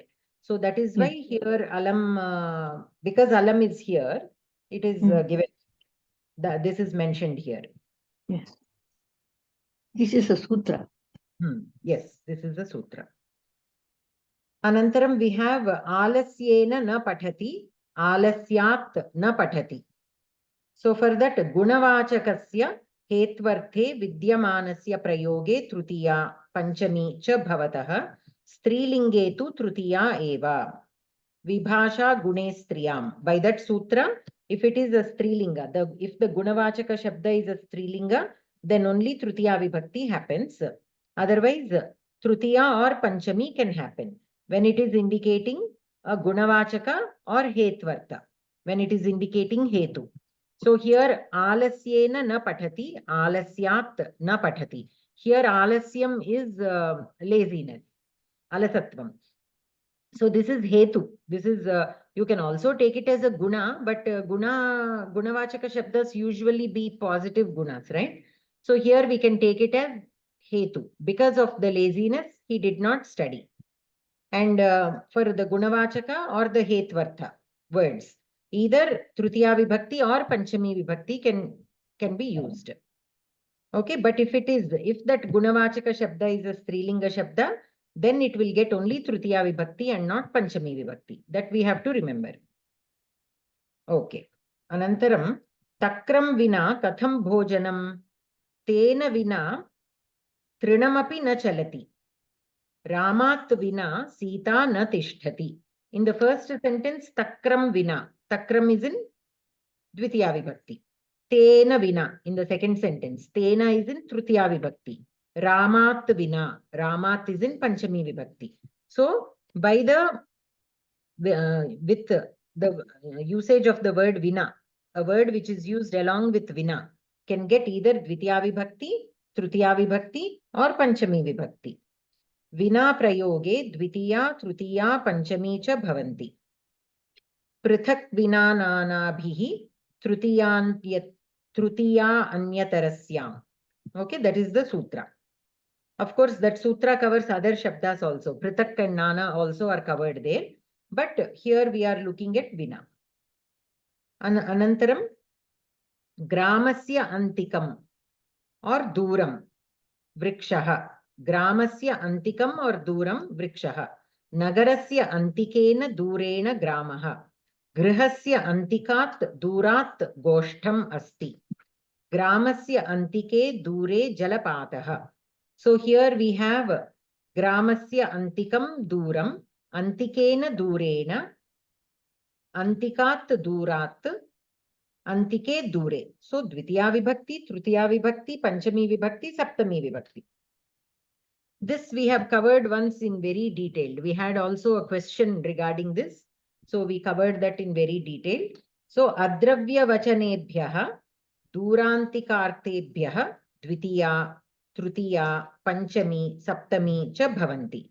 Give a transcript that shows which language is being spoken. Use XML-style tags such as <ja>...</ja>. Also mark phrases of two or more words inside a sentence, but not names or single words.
<en>So that is why here Alam, because Alam is here, it is given. This is mentioned here. Yes. This is a sutra. Yes, this is a sutra. Anantaram we have</en> <sa>Alasyena na pathati, Alasyat na pathati.</sa> <en>So for that</en> <sa>Gunavachakasya Hetvarthe Vidyamanasya Prayoge Trutiya Panchami cha Bhavataha Strilinge tu Trutiya eva Vibhasha Gune Striyam.</sa> <en>By that sutra, if it is a Strilinga, if the</en> <sa>Gunavachaka Shabda</sa> <en>is a Strilinga, then only</en> <sa>Trutiya Vibhakti</sa> <en>happens. Otherwise, Trutiya or Panchami can happen when it is indicating a Gunavachaka or Hetvartha, when it is indicating Hetu. So here,</en> <sa>Alasyena na pathati, Alasyat na pathati.</sa> <en>Here, Alasyam is laziness, Alasatvam. So this is Hetu. This is, you can also take it as a Guna, but</en> <sa>Gunavachaka Shabdas</sa> <en>usually be positive Gunas, right? So here we can take it as Hetu. Because of the laziness, he did not study. And for the Gunavachaka or the Hetvartha words, either</en> <sa>Trutiya Vibhakti</sa> <en>or</en> <sa>Panchami Vibhakti</sa> <en>can be used. Okay, but if that</en> <sa>Gunavachaka Shabda</sa> <en>is a</en> <sa>Strilinga Shabda,</sa> <en>then it will get only</en> <sa>Trutiya Vibhakti</sa> <en>and not</en> <sa>Panchami Vibhakti.</sa> <en>That we have to remember. Okay.</en> <sa>Anantaram, Takram Vina Katham Bhojanam Tena Vina Trinamapi na Chalati. Ramat Vina Sita na Tishtati.</sa> <en>In the first sentence,</en> <sa>Takram Vina.</sa> <en>Takram is in</en> <sa>Dvitiya Vibhakti. Tena Vina</sa> <en>in the second sentence. Tena is in</en> <sa>Trutiya Vibhakti. Ramat Vina.</sa> <en>Ramat is in</en> <sa>Panchami Vibhakti.</sa> <en>So, by the with the usage of the word Vina, a word which is used along with Vina can get either</en> <sa>Dvitiya Vibhakti, Trutiya Vibhakti or Panchami Vibhakti. Vina prayoge Dvitiya, Trutiya, Panchami cha bhavanti. Prithak vinananabhihi Trutiya anyatarasya.</sa> <en>Okay, that is the sutra. Of course, that sutra covers other shabdas also. Prithak and Nana also are covered there. But here we are looking at Vina. Anantaram,</en> <sa>Gramasya Antikam or Duram Vrikshaha. Gramasya Antikam or Duram Vrikshaha. Nagarasya Antikena Durena Gramaha. Grihasya Antikat Durat Goshtam Asti. Gramasya Antike Dure Jalapataha.</sa> <en>So here we have</en> <sa>Gramasya Antikam Duram, Antikena Durena, Antikat Durat, Antike Dure. So Dvitiya Vibhakti, Trutiya Vibhakti, Panchami Vibhakti, Saptami Vibhakti.</sa> <en>This we have covered once in very detail. We had also a question regarding this. So we covered that in very detail.</en> <sa>So Adravya Vachanebhyaha, Durantikartebhyaha, Dvitiya, Trutiya, Panchami, Saptami cha bhavanti.</sa>